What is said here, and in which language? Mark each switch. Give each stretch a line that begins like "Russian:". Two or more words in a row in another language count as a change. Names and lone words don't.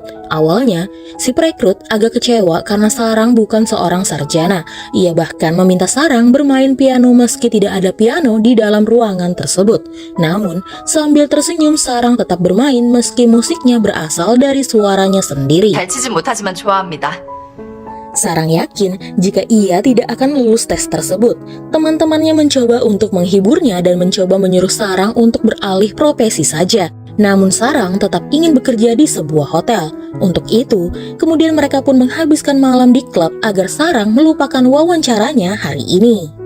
Indonesian: Awalnya, si perekrut agak kecewa karena Sarang bukan seorang sarjana. Ia bahkan meminta Sarang bermain piano meski tidak ada piano di dalam ruangan tersebut. Namun, sambil tersenyum Sarang tetap bermain meski musiknya berasal dari suaranya sendiri.
Korean: 잘 치진 못하지만 좋아합니다.
Indonesian: Sarang yakin jika ia tidak akan lulus tes tersebut. Teman-temannya mencoba untuk menghiburnya dan mencoba menyuruh Sarang untuk beralih profesi saja. Namun Sarang tetap ingin bekerja di sebuah hotel. Untuk itu, kemudian mereka pun menghabiskan malam di klub agar Sarang melupakan wawancaranya hari ini.